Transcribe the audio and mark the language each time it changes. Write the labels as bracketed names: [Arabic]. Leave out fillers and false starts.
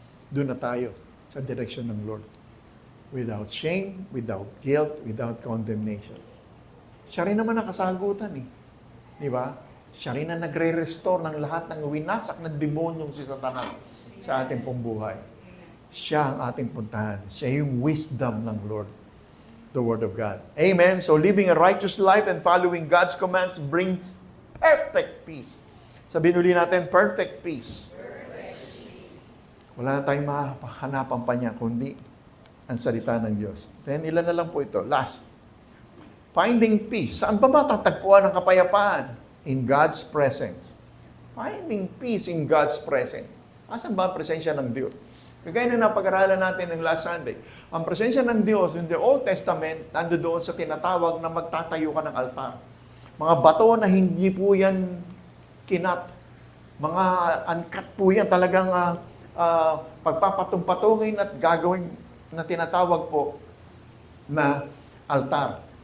[Filipino] Doon na tayo sa direksyon ng Lord. Without shame, without guilt, without condemnation. Siya rin naman ang kasagutan eh. Di ba? Siya rin ang nagre-restore ng lahat ng winasak na demonyong si Satanas sa ating pong buhay. Siya ang ating puntahan. Siya yung wisdom ng Lord. The Word of God. Amen? [English] So living a righteous life and following God's commands brings perfect peace. [Filipino] Sabihin ulit natin, perfect peace. Wala na tayong mahanapan pa niya, kundi ang salita ng Diyos. Then, ilan na lang po ito. Last. Finding peace. Saan ba matatagpuan ang kapayapaan? [English] In God's presence. Finding peace in God's presence. [Filipino] Asan ba ang presensya ng Diyos? Kagaya na napag-aralan natin ng last Sunday, ang presensya ng Diyos in the Old Testament, nando doon sa tinatawag na magtatayo ka ng altar. Mga bato na hindi po yan kinat. Mga uncut po yan. Talagang pagpapatong-patungin at gagawin na tinatawag po na altar.